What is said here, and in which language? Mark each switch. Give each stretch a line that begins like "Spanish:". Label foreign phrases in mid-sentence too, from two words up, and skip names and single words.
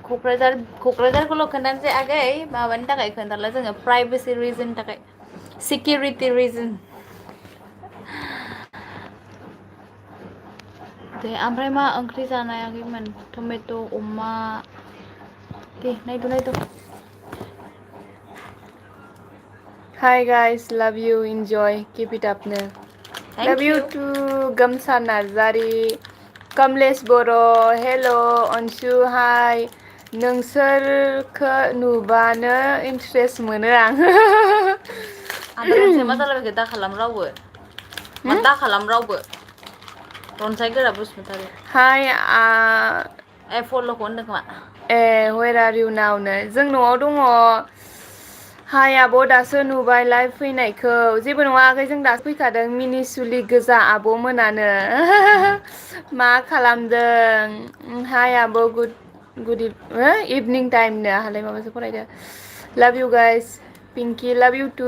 Bodo: क'क्राझारखौल' खोन्थानोसै आगै माबानि थाखाय खोन्थाला जोङो
English: privacy reasonनि
Bodo: थाखाय
English: security reason.
Bodo: दे ओमफ्राय मा ओंख्रि जानायाखैमोन? टमेट' अमा. दे नायदो.
English: Hi guys, love you, enjoy, keep it up नो. Love you too, Gamsa Narzari, Kamlesh Boro, hello, Anshu, hi.
Bodo: नोंसोरखो नुबानो इन्ट्रेस्ट मोनो आं. ओमफ्राय रनसाय मा जालायबायखो दा खालाम रावबो. मा दा खालाम रावबो. रनसाय गोरा बसुमतारी.
English: Hi,
Bodo: फल'खौ होनदों खोमा.
English: where are you now नो.
Bodo: जों न'आव दङ. हाय आब' दासो नुबाय लाइभ फैनायखौ. जेबो नङा आगै जों दासो फैखादों मिनि सुलि गोजा आब' मोनानो. मा खालामदों? हाय आब'
English: good evening time
Bodo: नो. आहालाय माबासो फरायदो.
English: love you guys.
Bodo: पिंकी
English: love you too.